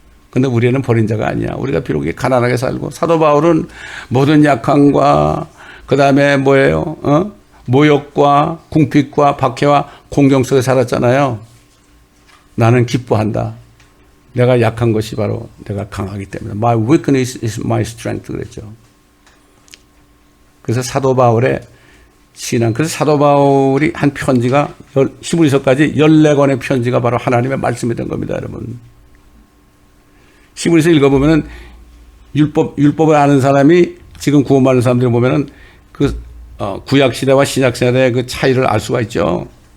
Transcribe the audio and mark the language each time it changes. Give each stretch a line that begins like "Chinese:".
Korean: 근데 우리는 버린 자가 아니야. 우리가 비록 가난하게 살고 사도 바울은 모든 약함과 그 다음에 뭐예요? 모욕과 궁핍과 박해와 공경 속에 살았잖아요. 나는 기뻐한다. 내가 약한 것이 바로 내가 강하기 때문에.
English: My weakness is my strength
Korean: 그랬죠. 그래서 사도 바울의 신앙. 그래서 사도 바울이 한 편지가 히브리서까지 14권의 편지가 바로 하나님의 말씀이 된 겁니다, 여러분. 히브리서 읽어보면은 율법을 아는 사람이 지금 구원받는 사람들 보면은 그 구약 시대와 신약 시대의 그 차이를 알 수가 있죠.